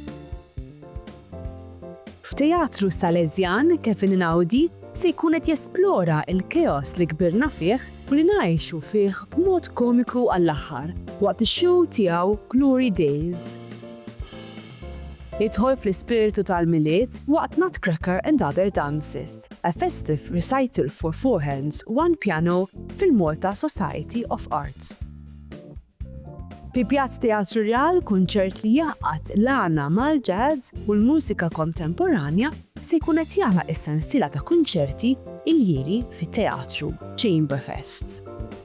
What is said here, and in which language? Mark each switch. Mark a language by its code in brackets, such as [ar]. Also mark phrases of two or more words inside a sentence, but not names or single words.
[mt] F'Teatru Salesjan Kevin Einaudi se jkun qed jesplora l-keos li kbirna fih u li ngħixu fih b'mod komiku għall-aħħar waqt ix-show tiegħu Glory Days. Jidħol fl-ispirtu tal-miliet waqt Nutcracker and Other Dances, [en] a festive recital for four hands, one piano [mt] fil-Malta Society of Arts. Fi Pjazz Teatru Real kunċert li jaqgħad l-għana mal-jazz u l-mużika kontemporanja se jkun qed jagħlaq is-sensiela ta' kunċerti il-jieri fit-teatru Chamberfest.